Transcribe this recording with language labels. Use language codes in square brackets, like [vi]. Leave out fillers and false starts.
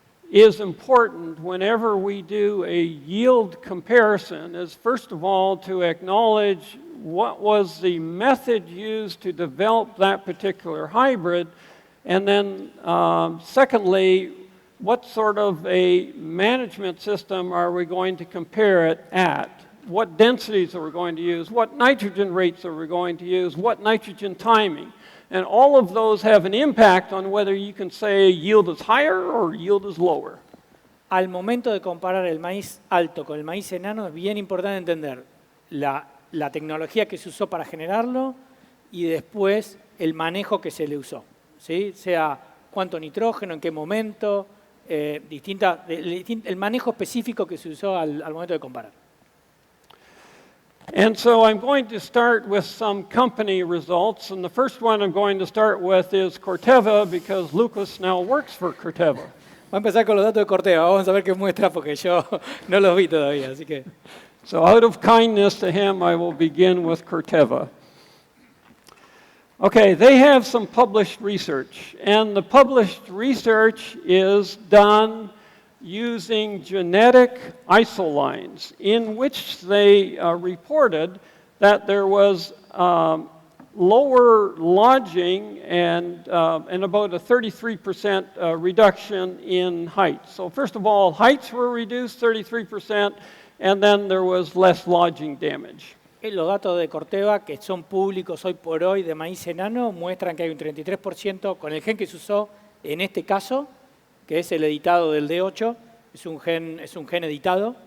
[en] is important whenever we do a yield comparison is, first of all, to acknowledge what was the method used to develop that particular hybrid, and then secondly, what sort of a management system are we going to compare it at? What densities are we going to use? What nitrogen rates are we going to use? What nitrogen timing? And all of those have an impact on whether you can say yield is higher or yield is lower. [es] Al momento de comparar el maíz alto con el maíz enano es bien importante entender la tecnología que se usó para generarlo y después el manejo que se le usó, ¿sí? Sea cuánto nitrógeno, en qué momento, el manejo específico que se usó al momento de comparar. [en] And so I'm going to start with some company results, and the first one I'm going to start with is Corteva, because Lucas now works for Corteva. [es] Voy a empezar con los datos de Corteva, vamos a ver qué muestra porque yo no los vi todavía, así que... [en] So out of kindness to him, I will begin with Corteva. Okay, they have some published research, and the published research is done using genetic isolines, in which they reported that there was lower lodging and about a 33% reduction in height. So first of all, heights were reduced 33%, and then there was less lodging damage. [es] Los datos de Corteva, que son públicos hoy por hoy de maíz enano, muestran que hay un 33% con el gen que se usó en este caso, que es el editado del D8, es un gen editado.